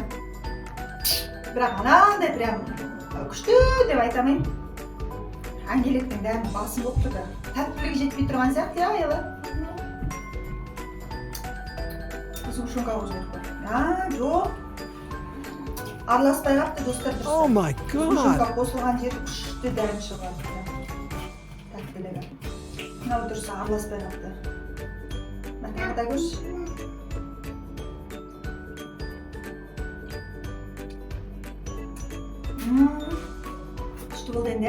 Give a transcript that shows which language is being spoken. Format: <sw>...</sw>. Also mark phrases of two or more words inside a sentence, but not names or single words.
<kk>Бірақ анандай прям күшті деп айтамын. Ангелектің дәмі басым болып тұрды. Тәттілігі жетпей тұрған сияқты, аяла. Сушынға қосылып қой. Жоқ. Араласпай қапты, достар.</kk> <en>Oh my god.</en> <kk>Сушынға қосылған жері күшті дәм шығады. Тәттілігі. Мынау дұрысы араласпай қапты. Тағы да көрші. Күшті болды енді.</kk>